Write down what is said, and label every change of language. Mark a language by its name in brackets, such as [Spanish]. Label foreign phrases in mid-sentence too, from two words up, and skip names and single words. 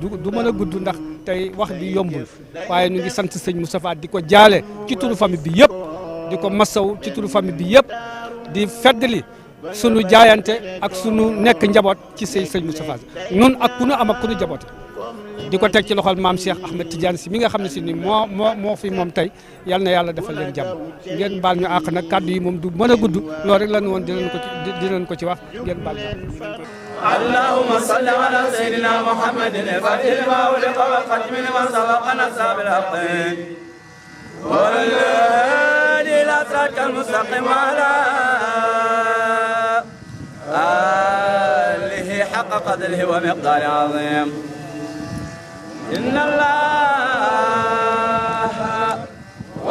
[Wolof] du mën a gudd ndax tey wax bi yombul waaye ñu ngi sant sëñ Moustapha di ko jaale ci turu famille bi yëpp di ko masaw ci turu famille bi yëpp di feddali sunu jaayante ak sunu nekk njaboot ci sëñ Moustapha Sy nun ak ku nu am ak ku nu jaboote di ko teg ci loxol maam Cheikh Ahmed Tidiane Sy mi nga xam ne si ni moo fi moom tey yal na yàlla defal leen jàmm ngeen baal ñu àq nag kàddu yi moom du mën a gudd loolu rek la ñu woon dinañ ko ci wax ngeen baal ñu. [Arabic] اللهم صل على سيدنا محمد الفاتح لما أغلق والختم لما سبق نصر بالحق والهادي إلى صراطك المستقيم وعلى آله حق قدره ومقدار عظيم إن الله